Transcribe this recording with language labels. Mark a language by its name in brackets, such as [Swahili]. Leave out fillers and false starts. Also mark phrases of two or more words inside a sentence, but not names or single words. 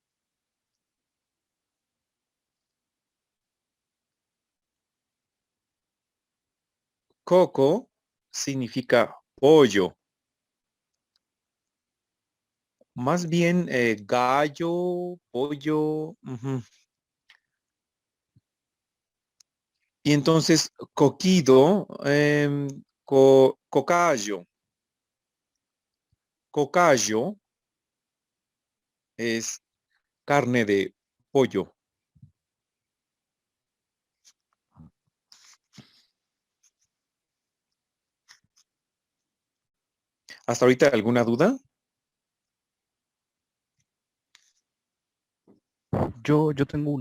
[Spanish] Coco significa pollo. Más bien gallo, pollo. Ujú. Y entonces coquido, cocayo. Cocayo es carne de pollo. ¿Hasta ahorita alguna duda? Yo tengo una.